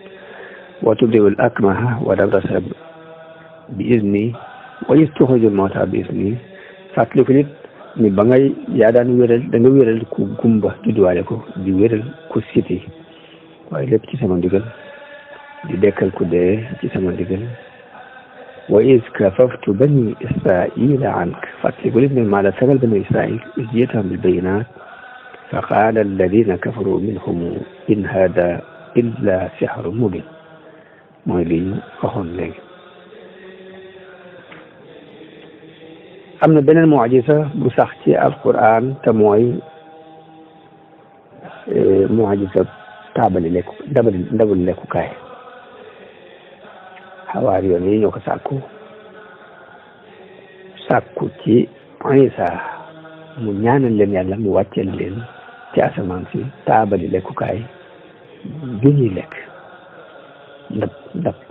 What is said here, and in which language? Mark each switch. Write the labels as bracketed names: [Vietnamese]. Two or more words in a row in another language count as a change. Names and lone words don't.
[Arabic] وتبرئ الأكمه والأبرص بإذني وإذ تخرج الموتى بإذني [Wolof] wa iz tuxriju al-mawta bi izni fàttaliku nit ni ba ngay yaa daan wéral da nga wéral ku gumba judduwaale ko di wéral ku siti waaye lépp ci sama ndigal [Arabic] di dekkal ku dee ci sama ndigal وإذ كففت بني إسرائيل عنك فتقول ابن المعنى سأل بني إسرائيل إذ جئتهم بالبينات فقال الذين كفروا منهم إن هذا إلا سحر مبين [Wolof] mooy li ñu waxoon léegi am na beneen mucjisa bu sax ci alquran te mooy mucjisa taabali lekku ndabal lekkukaay xawaar yoon yi ñoo ko sàkku ci Isa mu ñaanal leen yàlla mu wàcceel leen ci asamaan si taabali lekkukaay ju ñuy lekk ndab